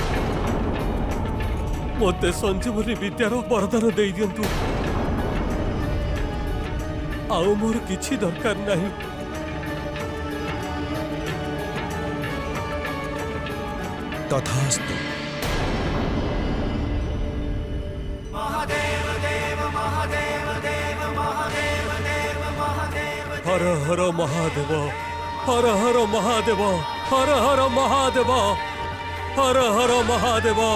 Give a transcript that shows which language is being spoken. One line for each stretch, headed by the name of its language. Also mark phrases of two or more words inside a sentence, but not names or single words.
Odia: ମୋତେ ସଞ୍ଜୀବନୀ ବିଦ୍ୟାର ବରଦାନ ଦେଇଦିଅନ୍ତୁ, ଆଉ ମୋର କିଛି ଦରକାର ନାହିଁ। ତଥାସ୍ତୁ।
Hindi: हर हर महादेव, हर हर महादेव, हर हर महादेव, हर हर महादेव।